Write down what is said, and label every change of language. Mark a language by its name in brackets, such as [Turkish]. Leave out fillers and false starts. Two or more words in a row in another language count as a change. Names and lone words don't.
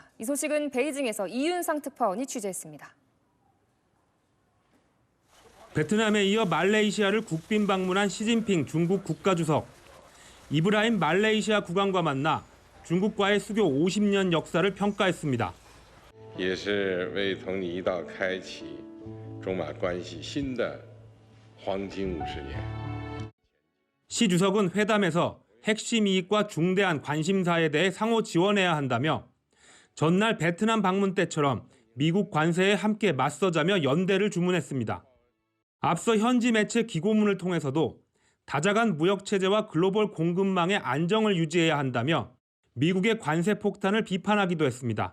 [Korean] 이 소식은 베이징에서 이윤상 특파원이 취재했습니다. 베트남에 이어 말레이시아를 국빈 방문한 시진핑 중국 국가주석. 이브라임 말레이시아 국왕과 만나 중국과의 수교 50년 역사를 평가했습니다. [Chinese] 也是为同你一道开启中马关系新的黄金50年. [Korean] 시 주석은 회담에서 핵심 이익과 중대한 관심사에 대해 상호 지원해야 한다며 전날 베트남 방문 때처럼 미국 관세에 함께 맞서자며 연대를 주문했습니다. 앞서 현지 매체 기고문을 통해서도 다자간 무역체제와 글로벌 공급망의 안정을 유지해야 한다며 미국의 관세 폭탄을 비판하기도 했습니다.